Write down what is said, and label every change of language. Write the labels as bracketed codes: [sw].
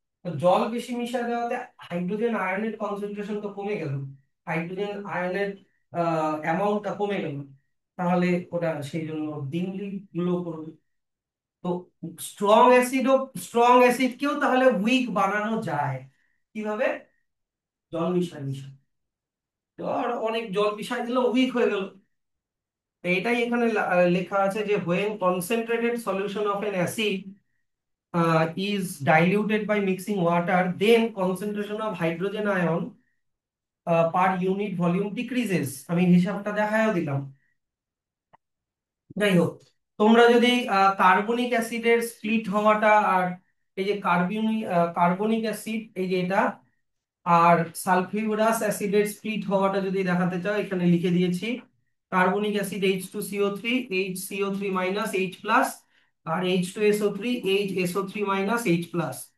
[bn] তো জল বেশি মিশায় দেওয়াতে হাইড্রোজেন আয়নের কনসেন্ট্রেশন তো কমে গেল, হাইড্রোজেন আয়নের অ্যামাউন্টটা কমে গেল। তাহলে ওটা সেই জন্য ডিমলি গ্লো করবে। তো স্ট্রং অ্যাসিডও, স্ট্রং অ্যাসিডকেও তাহলে উইক বানানো যায় কিভাবে? জল মিশায় মিশায়। তো আর অনেক জল মিশাই দিলে উইক হয়ে গেল। তো এটাই এখানে লেখা আছে যে [en] when concentrated solution of an acid is diluted by mixing water, then concentration of hydrogen ion per unit volume decreases। [bn] আমি হিসাবটা দেখায়ও দিলাম। যাই হোক, তোমরা যদি কার্বনিক অ্যাসিডের স্প্লিট হওয়াটা, আর এই যে কার্বনিক অ্যাসিড এই যে এটা, আর সালফিউরাস অ্যাসিডের স্প্লিট হওয়াটা যদি দেখাতে চাও, এখানে লিখে দিয়েছি। Carbonic acid H2CO3, HCO3 minus H plus, আর H2SO3, HSO3 minus H plus.